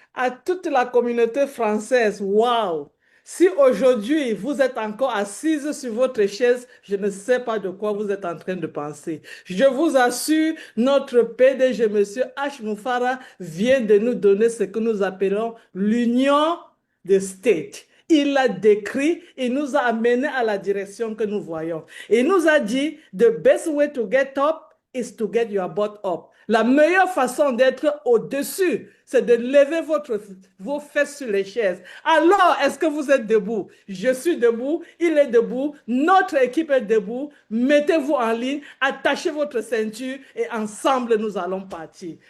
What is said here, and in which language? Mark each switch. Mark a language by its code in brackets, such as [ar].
[fr] À toute la communauté française, wow! Si aujourd'hui vous êtes encore assise sur votre chaise, je ne sais pas de quoi vous êtes en train de penser. Je vous assure, notre PDG, Monsieur H. Mufareh, vient de nous donner ce que nous appelons l'union des States. Il l'a décrit, il nous a amené à la direction que nous voyons. [en] Il nous a dit, the best way to get up is to get your butt up. [fr] La meilleure façon d'être au-dessus, c'est de lever vos fesses sur les chaises. Alors, est-ce que vous êtes debout? Je suis debout, il est debout, notre équipe est debout. Mettez-vous en ligne, attachez votre ceinture et ensemble, nous allons partir.